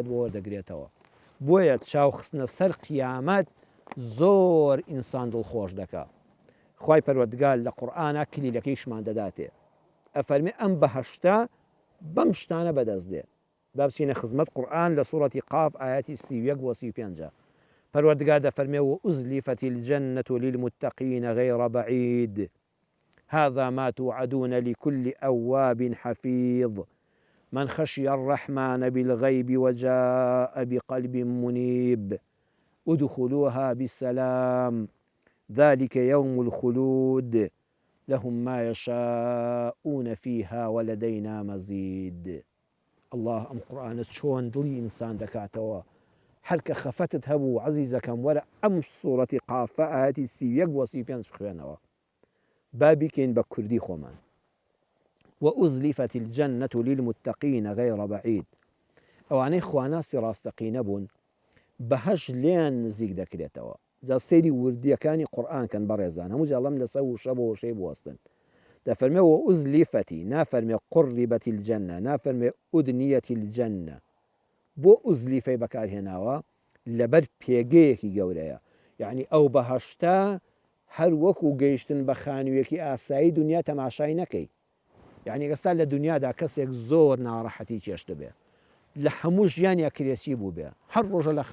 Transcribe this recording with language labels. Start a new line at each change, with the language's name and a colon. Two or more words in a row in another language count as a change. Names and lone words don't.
Central Kurdish: بۆ وەردەگرێتەوە بۆیە چاو خستنە سەر قیامەت زۆر ئینسان دڵخۆش دەکا خوای پەروەردگار لە قورئانە کلیلەکەیشمان دەداتێ ئەفەرمێ ئەم بەهەشتە بەم شتانە بەدەست دێ با بچینە خزمەت قورئان لە سوورەتی قاف ئاەتی 31 و 35 پەروەردگار دەفەرمێ
Arabic: وأزلفت الجنة للمتقين غير بعيد هذا ما توعدون لكل أواب حفيظ من خشي الرحمن بالغيب وجاء بقلب منيب ادخلوها بالسلام ذلك يوم الخلود لهم ما يشاءون فيها ولدينا مزيد
Central Kurdish: الله أم قرآن چۆن دڵی ئینسان دەکاتەوە هەر کە خەفەتت هەبوو عەزیزەکەم وەرە ئەم سوورەتی قافە ئاەتی 31 و 35 بخوێنەوە با بیکەین بە کوردی خۆمان
Arabic: وأزلفت الجنة للمتقين غير بعيد
Central Kurdish: ئەوانەی خواناسی ڕاستەقینە بوون بەهەش لێیان نزیک دەکرێتەوە جا سەیری وردیەکانی قورئان کەن بەڕێزان هەموو جاڵەم لەسەر وشە بۆ وشەی بوەستن دەفەرمێ وأزلفتی نافەرمێ
Arabic: قربت الجنة
Central Kurdish: نافەرمێ
Arabic: أدنيت الجنة
Central Kurdish: بۆ ئوزلیفەی بەکارهێناوە لەبەر پێگەیەکی گەورەیە یعنی ئەو بەهەشتا هەر وەکو گەیشتن بە خانوویەکی ئاسایی دنیا تەماشای نەکەی یعنی ئێستا لە دنیادا کەسێک زۆر ناڕەحەتی چێش دەبێ لە هەموو ژیانیا کرێسی بوو بێ هەر ڕۆژە لە